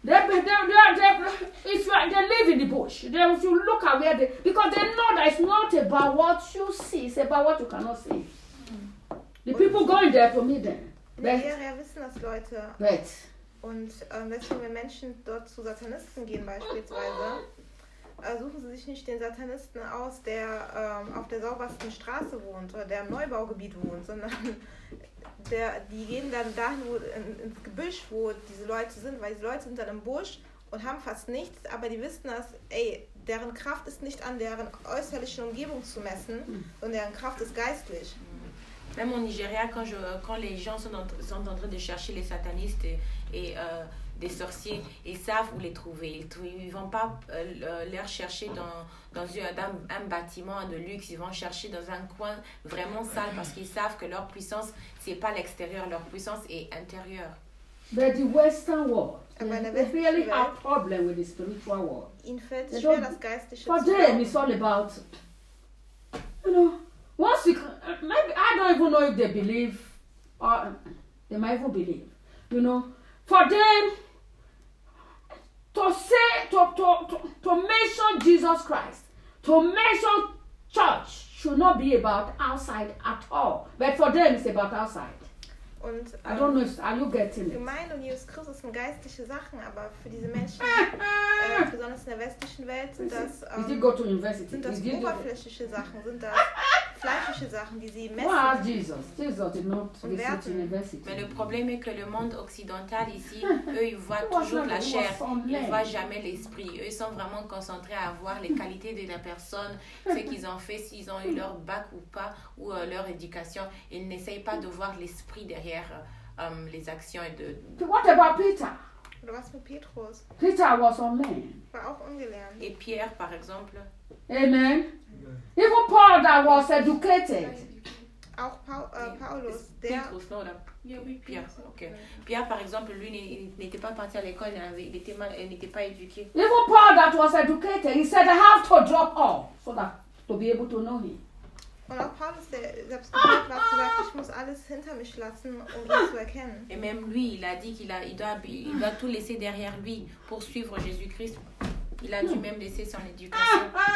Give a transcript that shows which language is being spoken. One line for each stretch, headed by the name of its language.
English: They live in the bush. They, if you look at where they, because they know that it's not about what you see, it's about what you cannot see. The people going there to meet them.
German: Daher wissen das Leute.
English: Right.
German: Und deswegen, wenn Menschen dort zu Satanisten gehen beispielsweise, suchen sie sich nicht den Satanisten aus, der auf der saubersten Straße wohnt oder der im Neubaugebiet wohnt, sondern die gehen dann dahin, wo ins Gebüsch, wo diese Leute sind, weil diese Leute sind dann im Busch und haben fast nichts, aber die wissen das, ey, deren Kraft ist nicht an deren äußerlichen Umgebung zu messen, sondern deren Kraft ist geistlich.
French: Même au Nigeria, quand les gens sont en train de chercher les satanistes et des sorciers, ils savent où les trouver. Ils ne vont pas les chercher dans un bâtiment de luxe. Ils vont chercher dans un coin vraiment sale parce qu'ils savent que leur puissance, ce n'est pas l'extérieur. Leur puissance est intérieure. Mais le
English: Western world,
French: ils ont un problème avec le
English: spiritual world.
French: En fait, pour eux, c'est
English: all about, you know. Once you, maybe I don't even know if they believe, or they might even believe, you know. For them to say, to mention Jesus Christ, to mention church, should not be about outside at all. But for them, it's about outside.
German: Und,
English: I don't know. Are you getting it?
German: Gemeinde und Jesus Christus sind geistliche Sachen, aber für diese Menschen, besonders in der westlichen Welt, sind das oberflächliche Sachen, sind das fleischliche Sachen, die sie messen.
English: Why Jesus? Jesus did not visit university.
French: Mais le problème est que le monde occidental ici, eux, ils voient toujours la chair, ils voient jamais l'esprit. Eux, ils sont vraiment concentrés à voir les qualités de la personne, ce qu'ils ont fait, s'ils ont eu leur bac ou pas, ou leur éducation. Ils n'essayent pas de voir l'esprit derrière les actions et de.
English: What about Peter?
German: Was mit Petrus?
English: Peter was a man.
German: War auch ungelernt.
French: Et Pierre, par exemple.
English: Amen. Even Paul that was educated.
German: Auch Paulus,
French: Petrus, non, là. Pierre, ok. Pierre, par exemple, lui, il n'était pas parti à l'école, il n'était pas éduqué.
English: Even Paul that was educated, he said, I have to drop all so that to be able to know him.
German: Und auch Paulus, der selbst gesagt, ich muss alles hinter mich lassen, um ihn zu erkennen.
French: Et même lui, il a dit qu'il a, il doit tout laisser derrière lui pour suivre Jésus-Christ. Il a dû même laisser son éducation.